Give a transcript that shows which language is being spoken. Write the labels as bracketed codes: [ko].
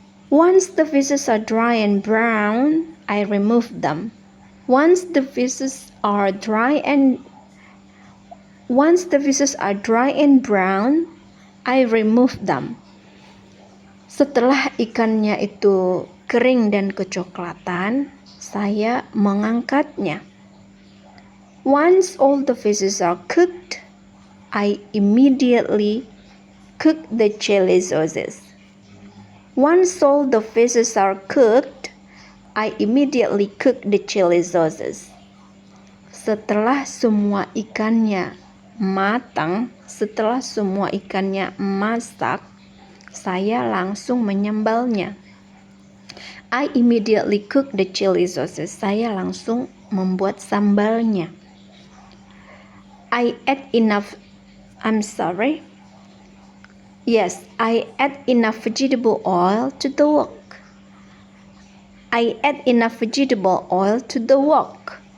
[en] Once the fishes are dry and brown, I remove them. Once the fishes are dry and brown, I remove them. [id] Setelah ikannya itu kering dan kecoklatan, saya mengangkatnya. [en] Once all the fishes are cooked, I immediately cook the chili sauces. Once all the fishes are cooked, I immediately cook the chili sauces. [id] Setelah semua ikannya masak, saya langsung menyambalnya. [en] I immediately cook the chili sauces. [id] Saya langsung membuat sambalnya. [en] I add enough vegetable oil to the wok.